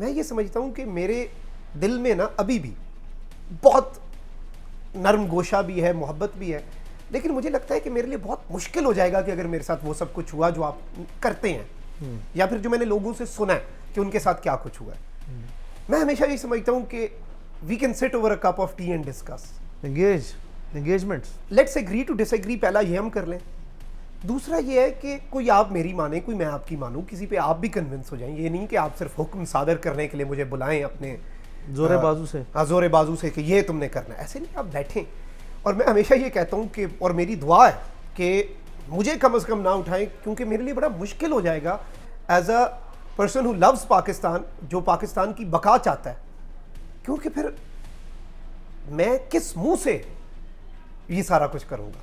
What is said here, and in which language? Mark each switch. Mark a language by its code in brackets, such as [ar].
[ur] میں یہ سمجھتا ہوں کہ میرے دل میں نا ابھی بھی بہت نرم گوشہ بھی ہے, محبت بھی ہے, لیکن مجھے لگتا ہے کہ میرے لیے بہت مشکل ہو جائے گا کہ اگر میرے ساتھ وہ سب کچھ ہوا جو آپ کرتے ہیں یا پھر جو میں نے لوگوں سے سنا ہے کہ ان کے ساتھ کیا کچھ ہوا ہے. میں ہمیشہ یہ سمجھتا ہوں کہ [en] we can sit over a cup of tea and discuss. engagement. Let's agree to disagree, [ur] پہلا یہ ہم کر لیں. دوسرا یہ ہے کہ کوئی آپ میری مانے, کوئی میں آپ کی مانوں, کسی پہ آپ بھی کنونس ہو جائیں. یہ نہیں کہ آپ صرف حکم صادر کرنے کے لیے مجھے بلائیں اپنے زور بازو سے, زور بازو سے کہ یہ تم نے کرنا ہے. ایسے نہیں, آپ بیٹھیں. اور میں ہمیشہ یہ کہتا ہوں کہ اور میری دعا ہے کہ مجھے کم از کم نہ اٹھائیں, کیونکہ میرے لیے بڑا مشکل ہو جائے گا [en] as a person who loves Pakistan, [ur] جو پاکستان کی بقا چاہتا ہے, کیونکہ پھر میں کس منہ سے یہ سارا کچھ کروں گا.